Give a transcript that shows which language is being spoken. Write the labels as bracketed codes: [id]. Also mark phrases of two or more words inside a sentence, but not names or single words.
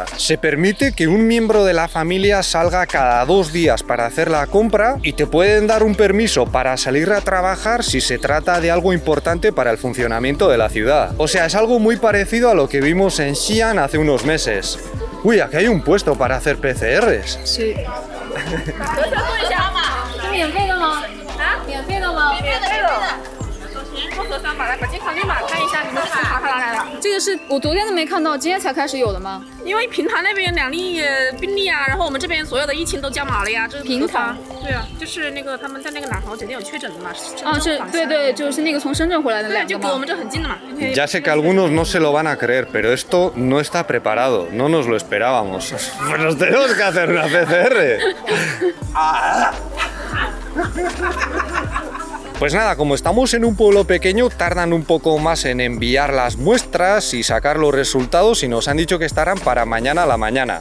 [es] Se permite que un miembro de la familia salga cada 2 días para hacer la compra y te pueden dar un permiso para salir a trabajar si se trata de algo importante para el funcionamiento de la ciudad. O sea, es algo muy parecido a lo que vimos en Xi'an hace unos meses. Uy, aquí hay un puesto para hacer PCRs. Sí. [zh] 我昨天都没看到，今天才开始有的吗？因为平潭那边2例病例啊，然后我们这边所有的疫情都加码了呀。这平潭，对啊，就是那个他们在那个哪条酒店有确诊的嘛？啊，是，对对，就是那个从深圳回来的2个嘛。就隔我们这很近的嘛。 [es] Ya sé que algunos no se lo van a creer, pero esto no está preparado, no nos lo esperábamos. Pues nos tenemos que hacer una PCR. Pues nada, como estamos en un pueblo pequeño, tardan un poco más en enviar las muestras y sacar los resultados y nos han dicho que estarán para mañana a la mañana.